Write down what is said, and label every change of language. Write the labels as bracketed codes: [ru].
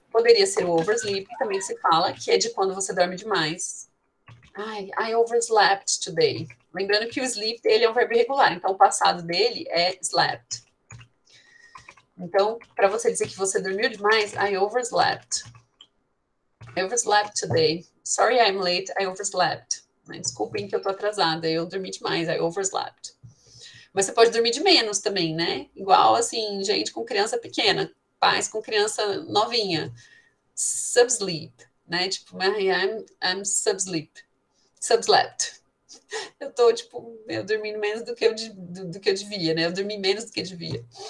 [pt] Poderia ser o oversleep, também se fala, que é de quando você dorme demais. [en] I overslept today. [pt] Lembrando que o sleep, ele é um verbo irregular, então o passado dele é slept. Então, para você dizer que você dormiu demais, [en] I overslept. I overslept today. Sorry I'm late, I overslept. [pt] Desculpem que eu tô atrasada, eu dormi demais, [en] I overslept. [pt] Mas você pode dormir de menos também, né? Igual, assim, gente com criança pequena, pais com criança novinha. [en] Subsleep, [pt] né? Tipo, [en] I'm subslept. [pt] Eu tô, tipo, eu dormindo menos do que eu devia, né? Eu dormi menos do que eu devia.